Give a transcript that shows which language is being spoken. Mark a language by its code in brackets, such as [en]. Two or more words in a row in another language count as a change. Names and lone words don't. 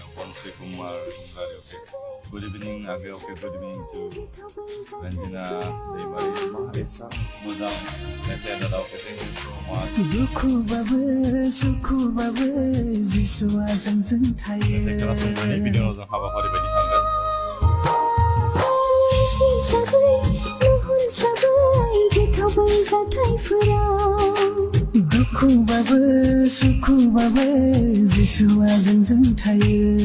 [en] Bonsi Kumar Kumrari, okay. Good evening, Age, okay. Good evening to Ranjina, Devari, Maharisa, मोजां. Metai Dada, okay. Thank you so much. [brx] दुखु बाबो सुखु बाबो जिसुआ जोंजों थायो। मेथाइ खोनासंनानै बिनि उनाव जों हाबाफारि बायदि थांगोन। दुखु बाबो सुखु बाबो जिसुआ जोंजों थायो।